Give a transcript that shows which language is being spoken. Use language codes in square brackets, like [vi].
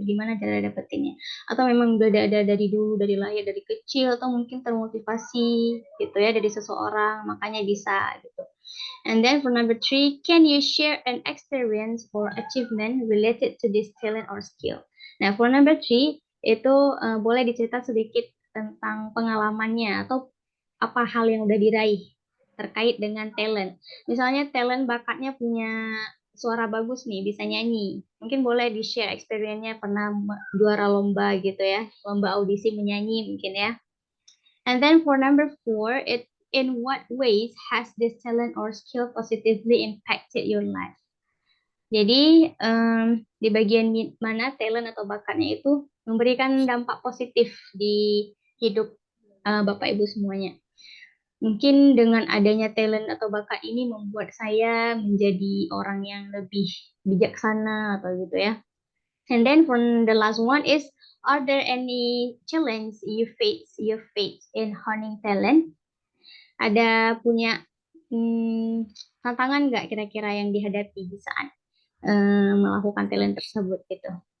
[id] Gimana cara dapetinnya? Atau memang udah ada dari dulu, dari lahir, dari kecil, atau mungkin termotivasi gitu ya dari seseorang, makanya bisa gitu. [en] And then for number 3, can you share an experience or achievement related to this talent or skill? [id] Nah, [en] for number 3, [id] itu boleh dicerita sedikit tentang pengalamannya atau apa hal yang udah diraih terkait dengan talent. Misalnya talent bakatnya punya suara bagus nih, bisa nyanyi. Mungkin boleh di-share experience-nya pernah juara lomba gitu ya, lomba audisi menyanyi mungkin ya. [en] And then for number 4, in what ways has this talent or skill positively impacted your life? [id] Jadi di bagian mana talent atau bakatnya itu memberikan dampak positif di hidup Bapak Ibu semuanya. Mungkin dengan adanya talent atau bakat ini membuat saya menjadi orang yang lebih bijaksana atau gitu ya. [en] And then from the last one is, are there any challenge you face in honing talent? [id] Ada punya tantangan nggak kira-kira yang dihadapi di saat melakukan talent tersebut gitu?